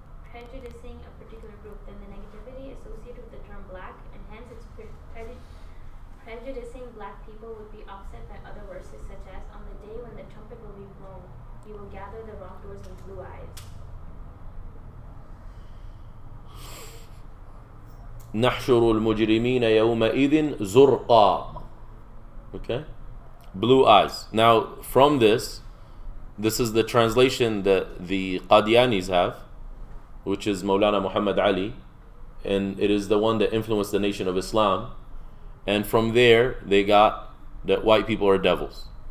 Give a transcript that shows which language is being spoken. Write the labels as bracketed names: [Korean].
[English] prejudicing a particular group, then the negativity associated with the term black, and hence its prejudicing black people, would be offset by other verses such as, on the day when the trumpet will be blown, you will gather the wrongdoers in blue eyes. [Arabic] نحشر المجرمين يومئذ زرقا. [English] Okay? Blue eyes. Now, from this is the translation that the Qadianis have, which is Maulana Muhammad Ali, and it is the one that influenced the nation of Islam. And from there, they got that white people are devils.